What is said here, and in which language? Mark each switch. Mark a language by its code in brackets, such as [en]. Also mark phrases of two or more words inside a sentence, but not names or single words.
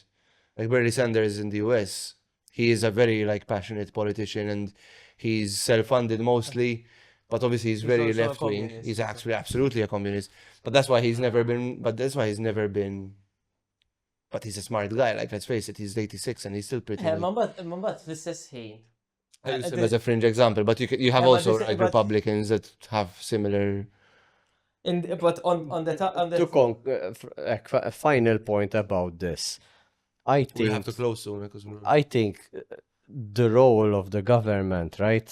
[en] Like Bernie Sanders in the US, he is a very like passionate politician and he's self-funded mostly, but obviously he's very also a left-wing. communist, He's so- actually absolutely a communist. But that's why he's never been, but he's a smart guy, like let's face it, he's 86 and he's still pretty like, [mt] Mambat fl-istess ħin. [en] I use him as a fringe example, but you have Yeah, but also this- like but- Republicans that have similar. But on the A final point about this. I We think have to close soon because I think the role of the government, right?